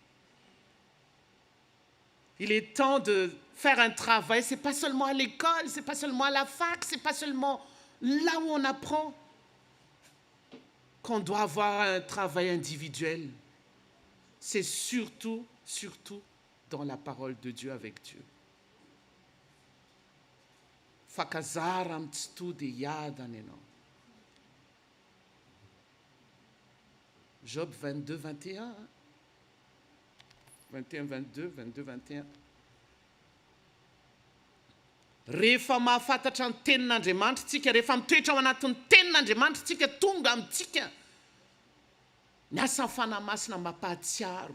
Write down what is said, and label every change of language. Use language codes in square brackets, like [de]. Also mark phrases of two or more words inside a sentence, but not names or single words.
[fr] Il est temps de faire un travail. Ce n'est pas seulement à l'école, ce n'est pas seulement à la fac, ce n'est pas seulement là où on apprend qu'on doit avoir un travail individuel. C'est surtout dans la parole de Dieu avec Dieu. Fakazaram tstude yadaneno. Job 22, 21. 21, 22, 22, 21. [mg] Rehefa mahafantatra ny tenin'Andriamanitra tsika, rehefa mitoetra ao anatin'ny tenin'Andriamanitra tsika, tonga amintsika ny asan'ny fanahy masina mampahatsiaro.